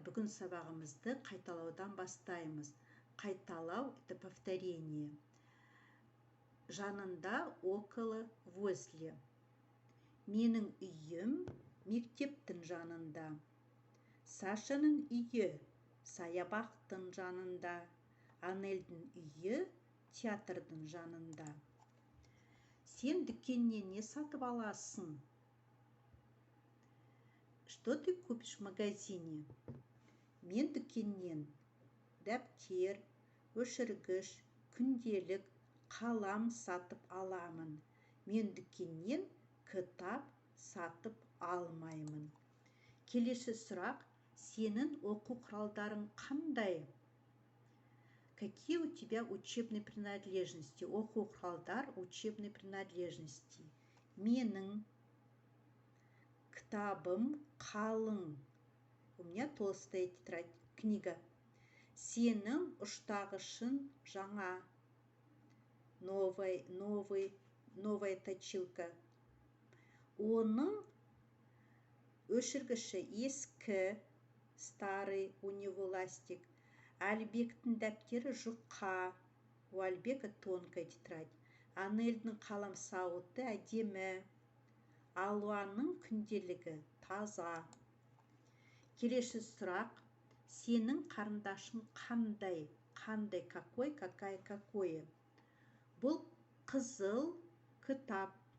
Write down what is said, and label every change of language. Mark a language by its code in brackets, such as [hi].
[kk] Бүгін сабағымызды қайталаудан бастаймыз. Қайталау – [ru] это повторение. Жанында, около, возле. [kk] Менің үйім мектептің жанында. Сашаның үйі саябақтың жанында. Анельдің үйі театрдың жанында. Сен дүкеннен не сатып аласың? [ru] Что ты купишь в магазине? [kk] Мен дүкеннен дәптер, өшіргіш, күнделік, қалам сатып аламын. Мен дүкеннен кітап сатып алмаймын. Келесі сұрақ: сенің оқу құралдарың қандай? [ru] Какие у тебя учебные принадлежности? [kk] Оқу құралдар, [ru] учебные принадлежности. [kk] Менің кітабым қалың. [ru] У меня толстая тетрадь, книга. [kk] Сенің ұштағышың жаңа. [ru] Новая точилка. [kk] Оның өшіргіші ескі, [ru] старый, у него ластик. [kk] Әлбектің дәптері жұқа. [ru] У Альбека тонкая тетрадь. [kk] Анельдің қаламсауыты әдемі. Алуаның күнделігі таза. Келесі сұрақ: сенің қарындашың қандай? Қандай, [ru] какой, какая, какое. [kk] Бұл қызыл кітап.